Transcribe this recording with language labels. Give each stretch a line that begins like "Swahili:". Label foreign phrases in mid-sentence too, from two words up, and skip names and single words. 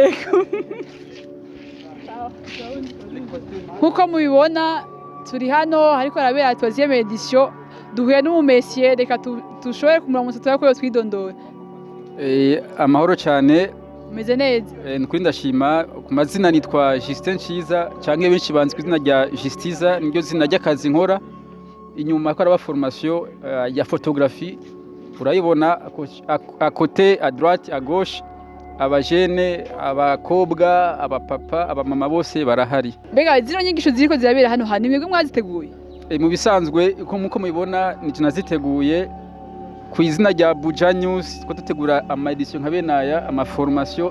Rundi: Nkuko mubibona turi hano hariko arabera 3e edition, duhuye n'umumesiye, reka tushobore kumuramutsa twako twidondora. Amahoro cyane. Meze neza? Nukuri ndashima. Ku mazina nitwa Justin Ciza canke benshi banzi kwizina rya Justiza, niryo zina ry'akazi nkora. Inyuma ko araba formation ya photographie, urayibona
French: à côté, à droite, à gauche,
Rundi: abajene, abakobwa, abapapa, abamama bose barahari. Mbega zino nyigisho ziriko zirabera hano hano mwebwe mwaziteguye? Mu bisanzwe uko mubibona ni naziteguye ku izina rya Buja News, ko dutegura ama edition nka benaya, ama formation.